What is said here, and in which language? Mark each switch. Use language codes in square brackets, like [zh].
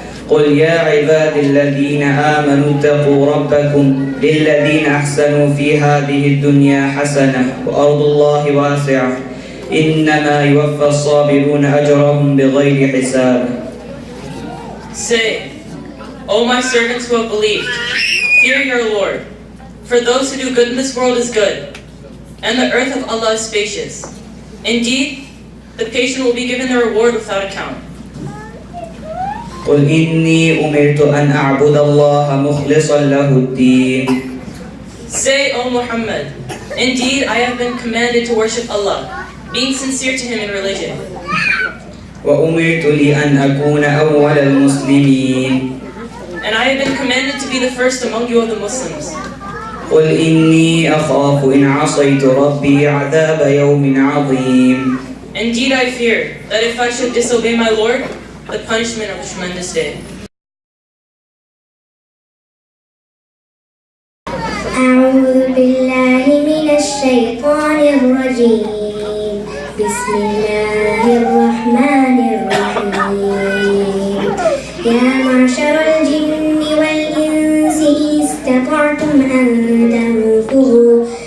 [ar] قل يا عباد الذين آمنوا اتقوا ربكم للذين أحسنوا في هذه الدنيا حسنة وأرض الله واسعة إنما يوفى الصابرون أجرهم بغير حساب. [en] Say, O my servants who have believed, fear your Lord, for those who do good in this world is good, and the earth of Allah is spacious. Indeed, the patient will be given the reward without account. [ar] قل إني أمرت أن أعبد الله مخلصا له الدين. [en] Say, O Muhammad, indeed I have been commanded to worship Allah, being sincere to Him in religion. [ar] وأمرت لأن أكون أول المسلمين. [en] And I have been commanded to be the first among you of the Muslims. [ar] قل إني أخاف إن عصيت ربي عذاب يوم عظيم. [en] Indeed I fear that if I should disobey my Lord, the punishment of a tremendous day. [ar] أعوذ بالله من الشيطان الرجيم بسم الله الرحمن الرحيم يا معشر الجن والإنس إن استطعتم أن تنفذوا